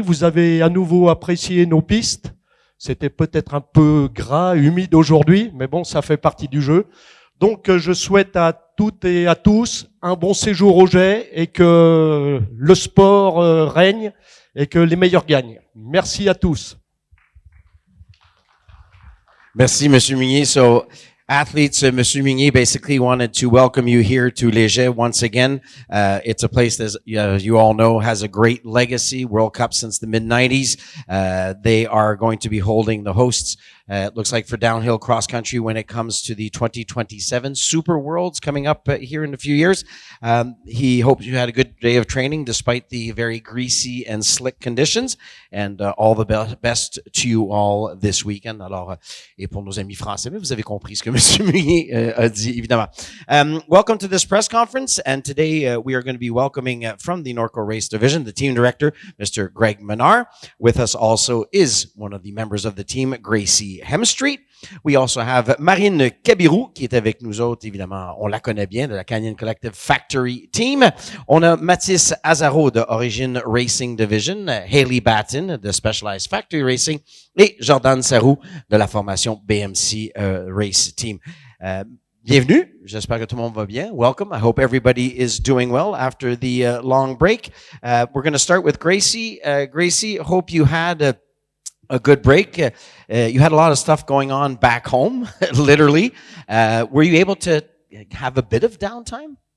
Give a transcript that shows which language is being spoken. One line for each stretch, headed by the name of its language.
French: Vous avez à nouveau apprécié nos pistes. C'était peut-être un peu gras, humide aujourd'hui, mais bon, ça fait partie du jeu. Donc, je souhaite à toutes et à tous un bon séjour au jet et que le sport règne et que les meilleurs gagnent. Merci à tous. Merci, Monsieur Mignier.
English: So, athletes, Monsieur Mignier basically wanted to welcome you here to Léger once again. It's a place that, you all know, has a great legacy, World Cup since the mid-90s. They are going to be holding the hosts, it looks like, for downhill cross country when it comes to the 2027 Super Worlds coming up here in a few years. He hopes you had a good day of training despite the very greasy and slick conditions, and all the best to you all this weekend.
French: Alors, et pour nos amis français, mais vous avez compris ce que Monsieur Mugnier a dit, évidemment.
English: Welcome to this press conference, and today we are going to be welcoming from the Norco Race Division, the team director, Mr. Greg Minnaar. With us also is one of the members of the team, Gracie Hemstreet. We also have
French: Marine Cabirou, qui est avec nous autres, évidemment, on la connaît bien, de la Canyon Collective Factory Team. On a Mathis Azaro de Origin Racing Division, Hayley Batten de Specialized Factory Racing et Jordan Sarou de la formation BMC Race Team. Bienvenue. J'espère que tout le monde va bien.
English: Welcome. I hope everybody is doing well after the long break. We're going to start with Gracie. Gracie, hope you had a good break. You had a lot of stuff going on back home, literally. Were you able to have a bit of downtime?